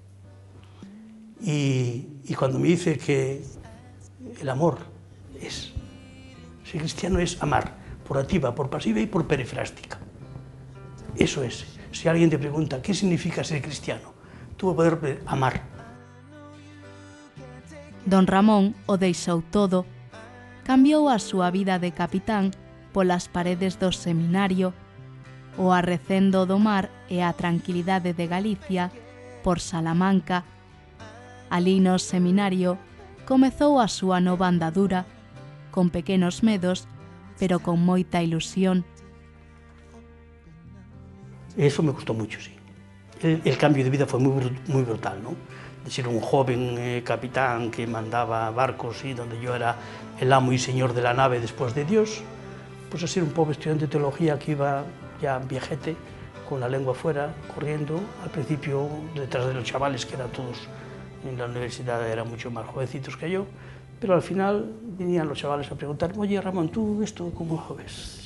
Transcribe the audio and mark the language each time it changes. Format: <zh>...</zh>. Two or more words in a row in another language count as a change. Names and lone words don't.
<es>Y cuando me dice que el amor ser cristiano es amar, por activa, por pasiva y por perifrástica. Eso es. Si alguien te pregunta qué significa ser cristiano, tú vas a poder amar.</es> <gl>Don Ramón o deixou todo. Cambiou a súa vida de capitán polas paredes do seminario, o arrecendo do mar e a tranquilidade de Galicia por Salamanca. Alí no seminario comezou a súa nova andadura, con pequenos medos, pero con moita ilusión.</gl> <es>Eso me gustó mucho, sí. El cambio de vida fue muy brutal, ¿no? De ser un joven capitán que mandaba barcos y donde yo era el amo y señor de la nave después de Dios, pues a ser un pobre estudiante de teología que iba ya viejete, con la lengua fuera, corriendo, al principio detrás de los chavales, que eran todos en la universidad, eran mucho más jovencitos que yo, pero al final venían los chavales a preguntar, oye Ramón, ¿tú esto cómo lo ves?</es>